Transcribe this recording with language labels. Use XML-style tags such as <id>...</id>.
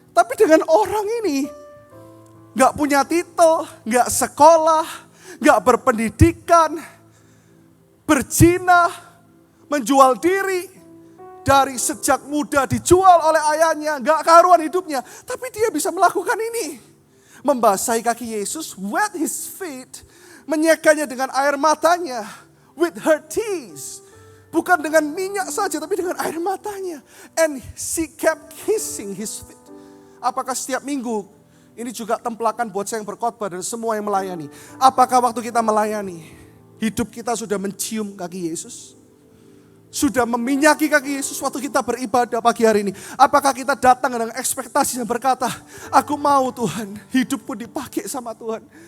<id>Tapi dengan orang ini, gak punya titel, gak sekolah, gak berpendidikan, berzina, menjual diri, dari sejak muda dijual oleh ayahnya, gak karuan hidupnya. Tapi dia bisa melakukan ini. Membasahi kaki Yesus,</id> <en>wet his feet,</en> <id>menyekanya dengan air matanya,</id> <en>with her tears.</en> <id>Bukan dengan minyak saja, tapi dengan air matanya.</id> <en>And she kept kissing his feet.</en> <id>Apakah setiap minggu, ini juga templakan buat saya yang berkhotbah dan semua yang melayani. Apakah waktu kita melayani, hidup kita sudah mencium kaki Yesus? Sudah meminyaki kaki Yesus waktu kita beribadah pagi hari ini? Apakah kita datang dengan ekspektasi yang berkata, aku mau Tuhan, hidupku dipakai sama Tuhan.</id>